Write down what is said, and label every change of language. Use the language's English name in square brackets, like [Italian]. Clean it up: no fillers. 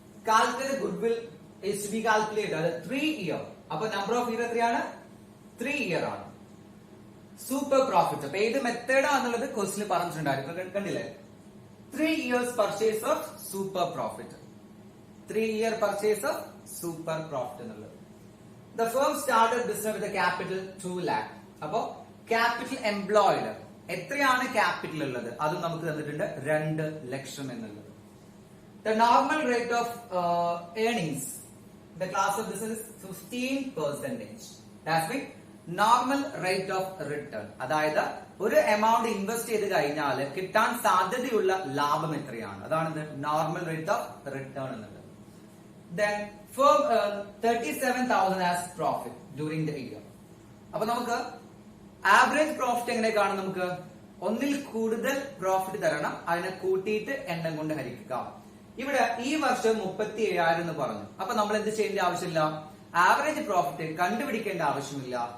[English] Calculate goodwill is to be calculated അത് 3 year. [Malayalam] അപ്പൊ number of year എത്രയാണ്? 3 year ആണ്. സൂപ്പർ പ്രോഫിറ്റ് അപ്പൊ ഏത് മെത്തേഡാന്നുള്ളത് ക്വസ്റ്റിന് പറഞ്ഞിട്ടുണ്ടായിരുന്നു. കണ്ടില്ലേ? [English] 3 years purchase of super profit. 3 year purchase of super profit [Malayalam] എന്നുള്ളത്. [English] The firm started business with a capital 2 lakh. [Malayalam] അപ്പോ ക്യാപിറ്റൽ എംപ്ലോയിഡ് എത്രയാണ് ക്യാപിറ്റൽ ഉള്ളത്? അതും നമുക്ക് തന്നിട്ടുണ്ട് 2 ലക്ഷം എന്നുള്ളത്. [English] The normal rate of earnings, the class of business is 15%. That's mean normal rate of return. [Malayalam] അതായത് ഒരു എമൗണ്ട് ഇൻവെസ്റ്റ് ചെയ്ത് കഴിഞ്ഞാൽ കിട്ടാൻ സാധ്യതയുള്ള ലാഭം എത്രയാണ്? അതാണ് നോർമൽ റേറ്റ് ഓഫ് റിട്ടേൺ എന്നുള്ളത്. [English] Then firm 37,000 as profit during the year. [Malayalam] അപ്പൊ നമുക്ക് ആവറേജ് പ്രോഫിറ്റ് എങ്ങനെ കാണും? നമുക്ക് ഒന്നിൽ കൂടുതൽ പ്രോഫിറ്റ് തരണം, അതിനെ കൂട്ടിയിട്ട് എണ്ണം കൊണ്ട് ഹരിക്കുക. ഇവിടെ ഈ വർഷം 37,000 എന്ന് പറഞ്ഞു. അപ്പൊ നമ്മൾ എന്ത് ചെയ്യേണ്ട ആവശ്യമില്ല? ആവറേജ് പ്രോഫിറ്റ് കണ്ടുപിടിക്കേണ്ട ആവശ്യമില്ല.